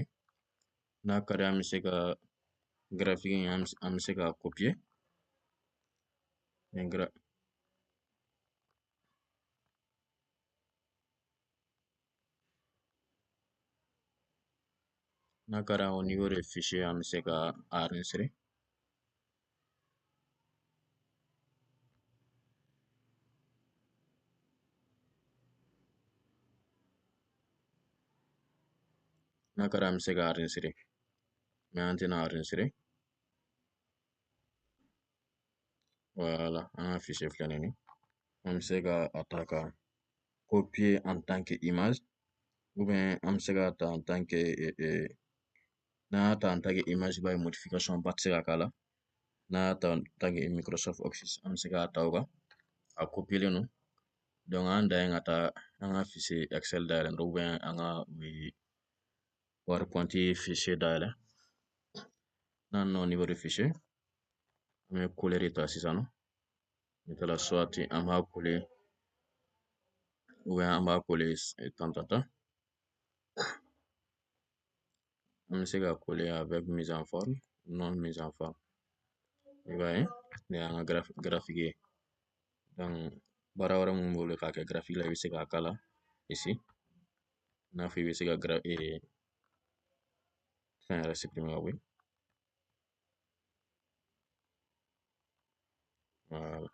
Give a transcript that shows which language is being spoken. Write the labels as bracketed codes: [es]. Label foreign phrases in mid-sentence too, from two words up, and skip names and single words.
[bm] N'a ka d'an ye an bɛ se ka graphique in an bɛ se ka copier. N'a ka d'an ye [fr] au niveau des fichiers [bm] an bɛ se ka enregistrer. N'a ka d'an ye an bɛ se ka enregistrer, mais an tɛna enregistrer. Voilà, an ka fichier filɛ nin ye. An bɛ se ka a ta ka copier [fr] en tant que image, ou bien [bm] an bɛ se k'a ta [fr] en tant que [bm] n'an y'a ta [fr] en tant que image [bm] i b'a ye modification ba tɛ se ka k'a la. N'a y'a ta [fr] en tant que Microsoft Office [bm] an bɛ se k'a ta o kan, a copier-len don. Donc an dan ye ka taa an ka fichier Excel dayɛlɛ dɔrɔn [fr] ou bien [bm] an ka PowerPoint fichier dayɛlɛ. N'an nana [fr] au niveau des fichiers, [bm] an bɛ coller de ta sisan nɔ. [fr] Maintenant soit [bm] an b'a coller [fr] ou bien [bm] an b'a coller tan. An bɛ se ka coller [fr] avec mise en forme, non mise en forme. [bm] I b'a ye nin y'an ka graphique ye. Donc baara wɛrɛ mun b'o k'a kɛ graphique la i bɛ se k'a k'a la ici. I n'a fɔ i bɛ se ka fɛn yɛrɛ supprimer ka bɔ yen. Voilà.